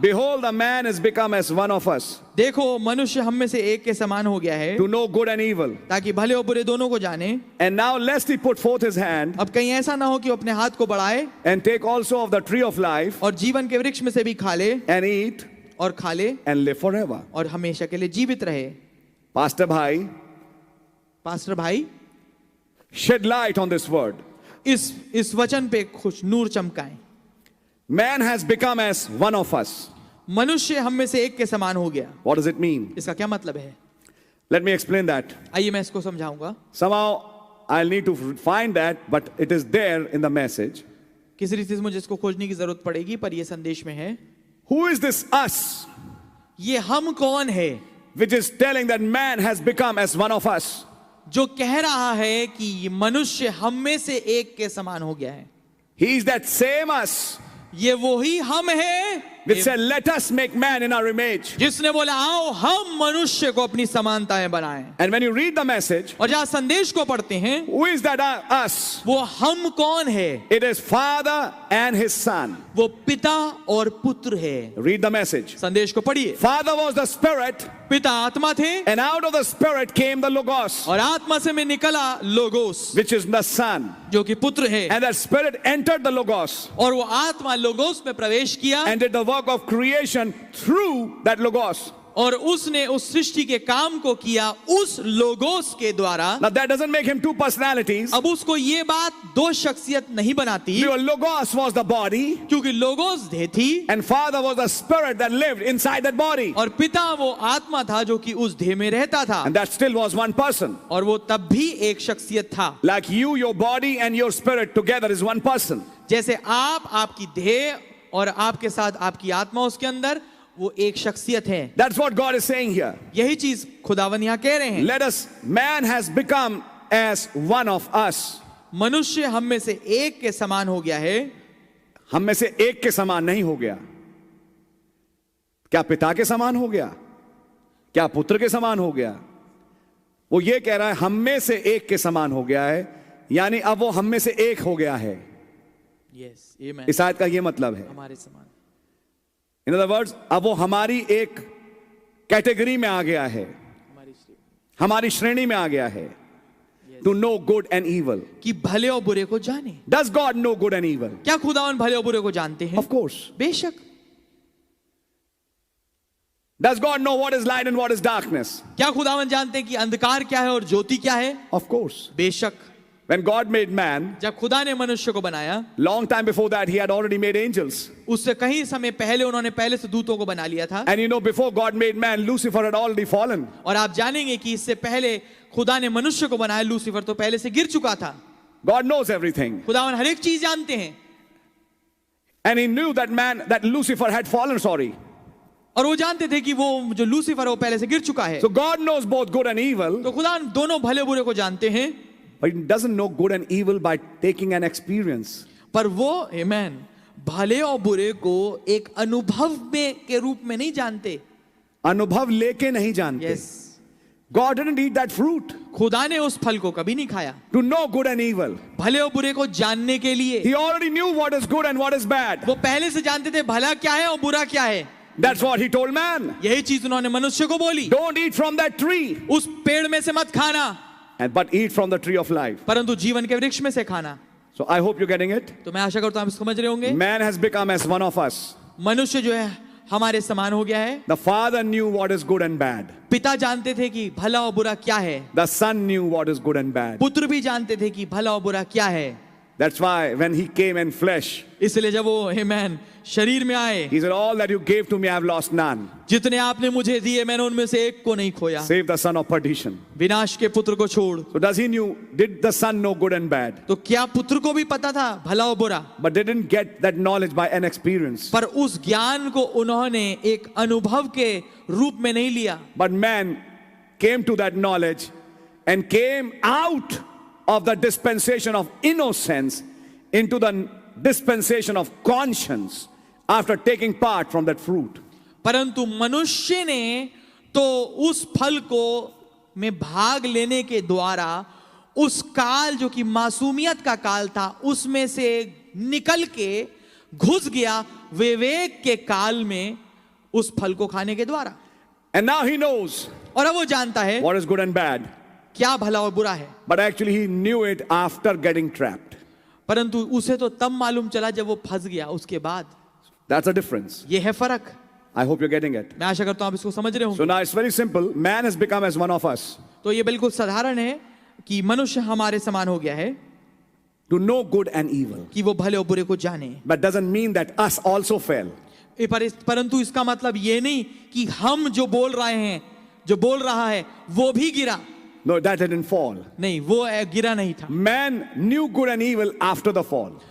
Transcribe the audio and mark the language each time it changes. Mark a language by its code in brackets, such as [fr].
[en] Behold, the man is become as one of us, [hi] देखो मनुष्य हम में से एक के समान हो गया है, [en] to know good and evil. [hi] ताकि भले और बुरे दोनों को जाने। [en] And now lest he put forth his hand [hi] अब कहीं ऐसा ना हो कि वो अपने हाथ को बढ़ाए [en] and take also of the tree of life [hi] और जीवन के वृक्ष में से भी खा ले [en] and eat [hi] और खा ले [en] and live forever. [hi] और हमेशा के लिए जीवित रहे। [en] Pastor Bhai, [hi] पास्टर भाई, [en] shed light on this word. [hi] इस वचन पे खुश नूर चमकाएं। [en] Man has become as one of us. [hi] मनुष्य हम में से एक के समान हो गया। [en] What does it mean? [hi] इसका क्या मतलब है? [en] Let me explain that. [hi] आइए मैं इसको समझाऊंगा। [en] Somehow I'll need to find that, but it is there in the message. [hi] किसी रीति से मुझे इसको खोजने की जरूरत पड़ेगी, पर ये संदेश में है। [en] Who is this us, [hi] ये हम कौन है [en] which is telling that man has become as one of us? [hi] जो कह रहा है कि मनुष्य हम में से एक के समान हो गया है? [en] He is that same us [hi] ये वही हम है [en] which said, let us make man in our image. [hi] जिसने बोला आओ हम मनुष्य को अपनी समानताएं बनाएं। [en] And when you read the message, [hi] और जहां संदेश को पढ़ते हैं, [en] who is that us? [hi] वो हम कौन है? [en] It is Father and His Son. [hi] वो पिता और पुत्र है। [en] Read the message. [hi] संदेश को पढ़िए। [en] Father was the Spirit, [hi] पिता आत्मा थे [en] and out of the Spirit came the Logos, [hi] और आत्मा से में निकला logos, [en] which is the Son. [hi] जो कि पुत्र है। [en] And that Spirit entered the Logos [hi] और वो आत्मा लोगोस में प्रवेश किया [en] and did the work of creation through that Logos. [hi] और उसने उस सृष्टि के काम को किया उस लोगोस के द्वारा। [en] Now that doesn't make him two personalities. [hi] अब उसको ये बात दो शख्सियत नहीं बनाती, [en] Your Logos was the body, [hi] क्योंकि लोगोस देह थी [en] and Father was the Spirit that lived inside that body. [hi] और पिता वो आत्मा था जो कि उस देह में रहता था, [en] And that still was one person. [hi] और वो तब भी एक शख्सियत था। [en] Like you, your body and your spirit together is one person. [hi] जैसे आप, आपकी देह और आपके साथ आपकी आत्मा उसके अंदर, वो एक शख्सियत है। [en] That's what God is saying here. [hi] यही चीज खुदावन यहाँ कह रहे हैं। [en] Let us, man has become as one of us. [hi] मनुष्य हम में से एक के समान हो गया है। हम में से एक के समान नहीं हो गया। क्या पिता के समान हो गया? क्या पुत्र के समान हो गया? वो ये कह रहा है हम में से एक के समान हो गया है, यानी अब वो हम में से एक हो गया है। [en] Yes, आमीन। [hi] इस आयत का ये मतलब है। हमारे समान। [en] in other words, [hi] अब वो हमारी एक कैटेगरी में आ गया है, हमारी श्रेणी में आ गया है। [en] to know good and evil, [hi] कि भले और बुरे को जाने। [en] Does God know good and evil? [hi] क्या खुदावन भले और बुरे को जानते हैं? [en] Of course. [hi] बेशक। [en] Does God know what is light and what is darkness? [hi] क्या खुदावन जानते हैं कि अंधकार क्या है और ज्योति क्या है? [en] Of course. [hi] बेशक। [en] When God made man, [hi] जब खुदा ने मनुष्य को बनाया, [en] long time before that he had already made angels. [hi] उससे कहीं समय पहले उन्होंने पहले से दूतों को बना लिया था। [en] And you know, before God made man, Lucifer had already fallen. [hi] और आप जानेंगे कि इससे पहले खुदा ने मनुष्य को बनाया, लूसीफर तो पहले से गिर चुका था। [en] God knows everything. [hi] खुदावन हर एक चीज जानते हैं। [en] And he knew that Lucifer had fallen, sorry. [hi] और वो जानते थे कि वो जो लूसीफर है वो पहले से गिर चुका है। [en] So God knows both good and evil. [hi] तो खुदा दोनों भले बुरे को जानते हैं। [en] But he doesn't know good and evil by taking an experience. [hi] पर वो आमीन भले और बुरे को एक अनुभव में के रूप में नहीं जानते। अनुभव लेके नहीं जानते। [en] Yes. God didn't eat that fruit. [hi] खुदा ने उस फल को कभी नहीं खाया। [en] To know good and evil. [hi] भले और बुरे को जानने के लिए। [en] He already knew what is good and what is bad. [hi] वो पहले से जानते थे भला क्या है और बुरा क्या है। [en] That's what he told man. [hi] यही चीज उन्होंने मनुष्य को बोली। [en] Don't eat from that tree. [hi] उस पेड़ में से मत खाना, [en] But eat from the tree of life. [hi] परंतु जीवन के वृक्ष में से खाना। [en] So I hope you're getting it. [hi] तो मैं आशा करता हूं आप समझ रहे होंगे। [en] Man has become as one of us. [hi] मनुष्य जो है हमारे समान हो गया है। [en] The Father knew what is good and bad. [hi] पिता जानते थे कि भला और बुरा क्या है। [en] The Son knew what is good and bad. [hi] पुत्र भी जानते थे कि भला और बुरा क्या है। [en] That's why when he came in flesh, [hi] इसलिए जब वो आमीन शरीर में आए, [en] he said, all that you gave to me I have lost none. [hi] जितने आपने मुझे दिए मैंने उनमें से एक को नहीं खोया, [en] Save the son of perdition. [hi] विनाश के पुत्र को छोड़। [en] So did the son know good and bad? [hi] तो क्या पुत्र को भी पता था भला और बुरा? [en] But they didn't get that knowledge by an experience. [hi] पर उस ज्ञान को उन्होंने एक अनुभव के रूप में नहीं लिया। [en] But man came to that knowledge and came out of the dispensation of innocence into the dispensation of conscience after taking part from that fruit. [hi] परंतु मनुष्य ने तो उस फल को में भाग लेने के द्वारा उस काल जो कि मासूमियत का काल था उसमें से निकल के घुस गया विवेक के काल में उस फल को खाने के द्वारा। [en] And now he knows [hi] और अब वो जानता है [en] what is good and bad. [hi] क्या भला और बुरा है, [en] But actually he knew it after getting trapped. [hi] परंतु उसे तो तब मालूम चला जब वो फंस गया, उसके बाद। [en] That's a difference. [hi] ये है फर्क। [en] I hope you're getting it. [hi] मैं आशा करता हूं आप इसको समझ रहे [en] So [hi] होंगे। [en] now it's very simple. Man has become as one of us. [hi] तो ये बिल्कुल साधारण है कि मनुष्य हमारे समान हो गया है [en] To know good and evil. [hi] कि वो भले और बुरे को जाने। [en] But doesn't mean that us also fell. [hi] परंतु इसका मतलब ये नहीं कि हम जो बोल रहे हैं, जो बोल रहा है वो भी गिरा। [en] No, that didn't fall. [hi] नहीं, वो गिरा नहीं था। [en] Man knew good and evil after the fall.